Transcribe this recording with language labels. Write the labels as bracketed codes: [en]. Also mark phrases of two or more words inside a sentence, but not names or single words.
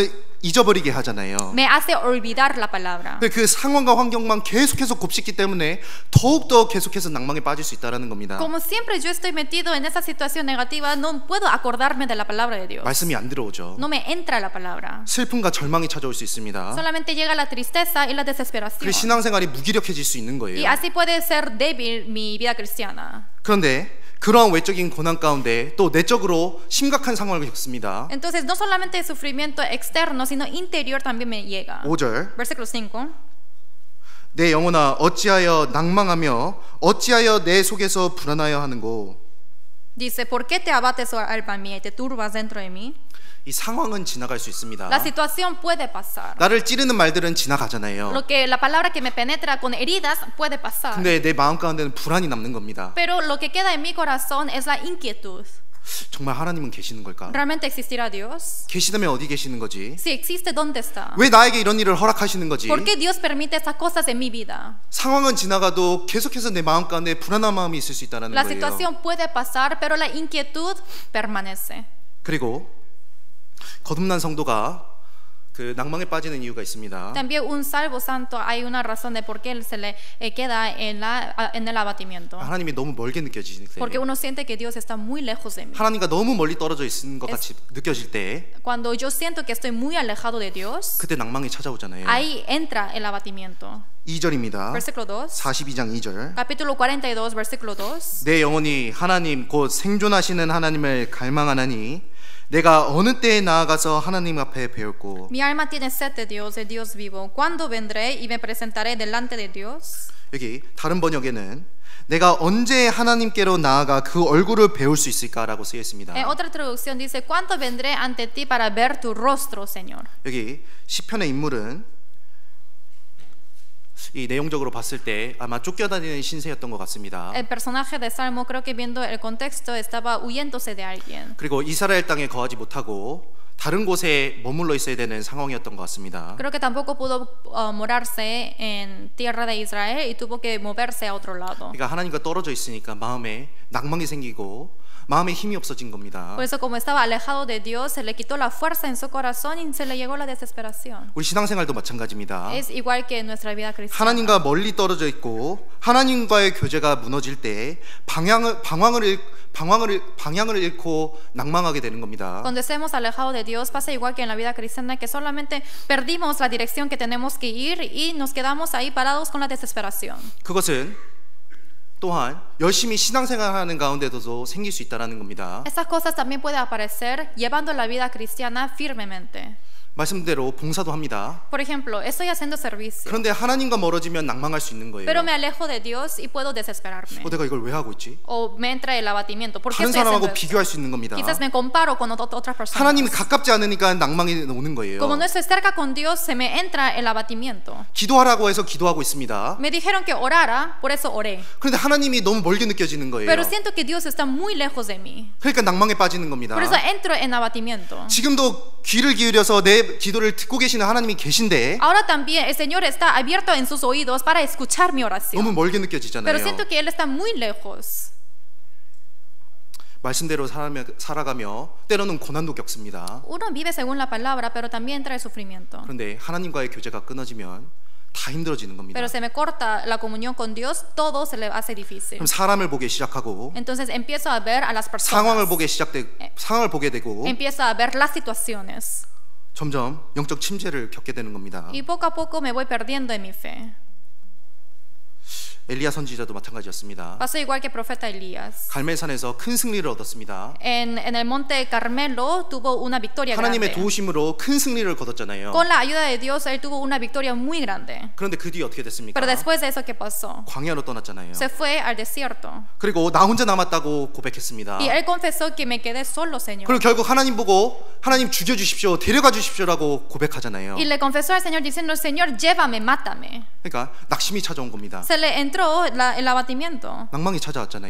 [ko] 말씀을 잊어버리게 하잖아요. [es] me hace olvidar la palabra. [ko] 그 상황과 환경만 계속해서 곱씹기 때문에 더욱더 계속해서 낭망에 빠질 수 있다는 겁니다. [es] Como siempre yo estoy metido en esa situación negativa, no puedo acordarme de la palabra de Dios. [ko] 말씀이 안 들어오죠. [es] No me entra la palabra. [ko] 슬픔과 절망이 찾아올 수 있습니다. [es] Solamente llega la tristeza y la desesperación. [ko] 그 신앙생활이 무기력해질 수 있는 [es] Y [ko] 거예요. [es] así puede ser débil mi vida cristiana. [ko] 그런데 그러한 외적인 고난 가운데 또 내적으로 심각한 상황을 겪습니다. [es] Entonces, no solamente el sufrimiento externo, sino interior también me llega. [ko] 5절 [es] Versículo 5. [ko] 내 영혼아 어찌하여 낭망하며 어찌하여 내 속에서 불안하여 하는고. [es] Dice, ¿por qué te abates, oh alma mía, y te turbas dentro de mí? [ko] 이 상황은 지나갈 수 있습니다. [es] La situación puede pasar. [ko] 나를 찌르는 말들은 지나가잖아요. [es] La palabra que me penetra con heridas puede pasar. [ko] 근데 내 마음 가운데는 불안이 남는 겁니다. [es] Pero lo que queda en mi corazón es la inquietud. [ko] 정말 하나님은 계시는 걸까? [es] ¿Realmente existirá Dios? [ko] 계시다면 어디 계시는 거지? [es] Si existe, ¿dónde está? [ko] 왜 나에게 이런 일을 허락하시는 거지? [es] ¿Por qué Dios permite estas cosas en mi vida? [ko] 상황은 지나가도 계속해서 내 마음 가운데 불안한 마음이 있을 수 있다는 [es] La [ko] 거예요. [es] situación puede pasar, pero la inquietud permanece. [ko] 그리고 거듭난 성도가 그 낭망에 빠지는 이유가 있습니다. [es] También un salvo santo hay una razón de por qué él se le queda en el abatimiento. [ko] 하나님이 너무 멀게 느껴지실 때, [es] Porque uno siente que Dios está muy lejos de mí. [ko] 하나님과 너무 멀리 떨어져 있는 것 같이 느껴질 때, [es] Cuando yo siento que estoy muy alejado de Dios, [ko] 그때 낭망이 찾아오잖아요. [es] ahí entra el abatimiento. [ko] 2절입니다. [es] Versículo 2. [ko] 42장 2절. [es] Capítulo 42, versículo 2. [ko] 내 영혼이 하나님 곧 생존하시는 하나님을 갈망하나니 내가 어느 때에 나아가서 하나님 앞에 배웠고. [es] Mi alma tiene sed de Dios, el Dios vivo. ¿Cuándo vendré y me presentaré delante de Dios? [ko] 여기 다른 번역에는 내가 언제 하나님께로 나아가 그 얼굴을 배울 수 있을까라고 쓰여 있습니다. [es] En otra traducción dice, ¿cuánto vendré ante ti para ver tu rostro, Señor? [ko] 여기 시편의 인물은 이 내용적으로 봤을 때 아마 쫓겨다니는 신세였던 것 같습니다. [es] El personaje de Salmo, creo que viendo el contexto, estaba huyéndose de alguien. [ko] 그리고 이스라엘 땅에 거하지 못하고 다른 곳에 머물러 있어야 되는 상황이었던 것 같습니다. [es] Creo que tampoco pudo morarse en tierra de Israel y tuvo que moverse a otro lado. [ko] 그러니까 하나님과 떨어져 있으니까 마음에 낭망이 생기고 마음에 힘이 없어진 겁니다. [es] Por eso, como estaba alejado de Dios, se le quitó la fuerza en su corazón y se le llegó la desesperación. [ko] 우리 신앙생활도 마찬가지입니다. [es] Es igual que en nuestra vida cristiana. [ko] 하나님과 멀리 떨어져 있고 하나님과의 교제가 무너질 때 방향을 잃고 낭망하게 되는 겁니다. [es] Cuando estemos alejados de Dios, pasa igual que en la vida cristiana, que solamente perdimos la dirección que tenemos que ir y nos quedamos ahí parados con la desesperación. [ko] 그것은 또한 열심히 신앙생활하는 가운데도 생길 수 있다는 겁니다. [es] Estas cosas también pueden aparecer llevando la vida cristiana firmemente. [ko] 말씀대로 봉사도 합니다. [es] Por ejemplo, estoy haciendo servicio, [ko] 그런데 하나님과 멀어지면 낭망할 수 있는 거예요. [es] pero me alejo de Dios y puedo desesperarme. [ko] 내가 이걸 왜 하고 있지? [es] O me entra el abatimiento. ¿Por qué [ko] 다른 [es] estoy haciendo [ko] 사람하고 [es] esto? [ko] 비교할 수 있는 겁니다. [es] Quizás me comparo con otras personas. [ko] 하나님이 가깝지 않으니까 낭망이 오는 거예요. [es] Como no estoy cerca con Dios, se me entra el abatimiento. [ko] 기도하라고 해서 기도하고 있습니다. [es] Me dijeron que orara, por eso oré. [ko] 그런데 하나님이 너무 멀게 느껴지는 거예요. [es] Pero siento que Dios está muy lejos de mí. [ko] 그러니까 낭망에 빠지는 겁니다. [es] Por eso entro en abatimiento. [ko] 지금도 귀를 기울여서 내 기도를 듣고 계시는 하나님이 계신데 [es] Ahora también el Señor está abierto en sus oídos para escuchar mi [ko] 너무 [es] oración. [ko] 멀게 느껴지잖아요. [es] Pero siento que Él está muy lejos. [ko] 말씀대로 살아가며 때로는 고난도 겪습니다. [es] Uno vive según la palabra, pero también trae sufrimiento. [ko] 그런데 하나님과의 교제가 끊어지면 다 힘들어지는 겁니다. [es] Pero se me corta la comunión con Dios, todo se le hace difícil. [ko] 그럼 사람을 보기 시작하고 [es] Entonces empiezo a ver a las [ko] 상황을 [es] personas. [ko] 상황을 보게 되고 [es] Empiezo a ver las situaciones. [ko] 점점 영적 침체를 겪게 되는 겁니다. [es] Y poco a poco me voy perdiendo en mi fe. [ko] 엘리야 선지자도 마찬가지였습니다. [es] Pasó igual que el profeta Elías. [ko] 갈멜산에서 큰 승리를 얻었습니다. [es] En el monte Carmelo tuvo una victoria [ko] 하나님의 [es] grande. [ko] 도우심으로 큰 승리를 거뒀잖아요. [es] Con la ayuda de Dios, él tuvo una victoria muy grande. [ko] 그런데 그 뒤에 어떻게 됐습니까? [es] Pero después de eso, ¿qué pasó? [ko] 광야로 떠났잖아요. [es] Se fue al desierto. [ko] 그리고 나 혼자 남았다고 고백했습니다. [es] Y él confesó que me quedé solo, Señor. [ko] 그리고 결국 하나님 보고 하나님 죽여주십시오, 데려가 주십시오라고 고백하잖아요. [es] Y le confesó al Señor diciendo, Señor, llévame, mátame. [ko] 그러니까 낙심이 찾아온 겁니다. [es] Se le entró el abatimiento, [ko] 낭망이 찾아왔잖아요.